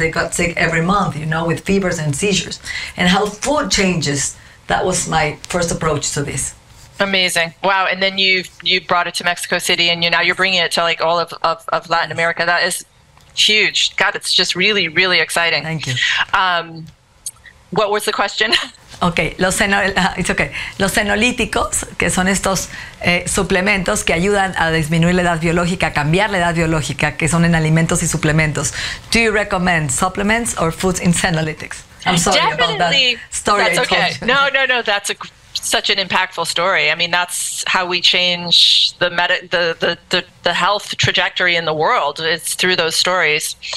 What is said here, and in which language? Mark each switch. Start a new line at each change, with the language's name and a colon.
English: They got sick every month, with fevers and seizures. And how food changes, that was my first approach to this. Amazing. Wow. And then you brought it to Mexico City, and now you're bringing it to like all of Latin America. That is huge. God, it's just really, really exciting. Thank you. What was the question?
Spanish: Okay, los senolíticos, que son estos suplementos que ayudan a disminuir la edad biológica, cambiar la edad biológica, que son en alimentos y suplementos.
English: Do you recommend supplements or foods in senolytics? I'm sorry about that story. That's okay. No, that's such an impactful story. I mean, that's how we change the health trajectory in the world. It's through those stories.